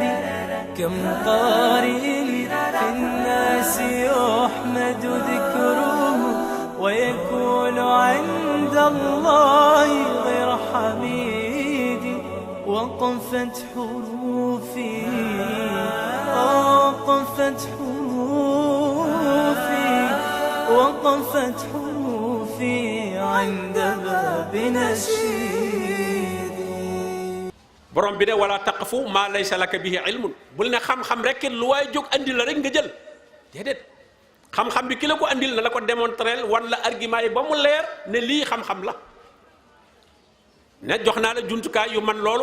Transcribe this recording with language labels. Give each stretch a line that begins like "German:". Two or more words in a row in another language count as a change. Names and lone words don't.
Arabic: كم قارئ في الناس يحمد ذكره، ويكون عند الله غير حميد. وقفت حروفي وقفت حروفي عند باب نشيدي.
Wolof: borom bi ne
Arabic: ولا تقف ما ليس لك به علم.
Wolof: bul ne xam-xam rek lu waay jóg andil la rek nga jël déedéet. xam-xam bi ki la ko andil na la ko démontrer wan la argument yi ba mu leer ne lii xam-xam la. ne jox naa la jumtukaay yu man loolu.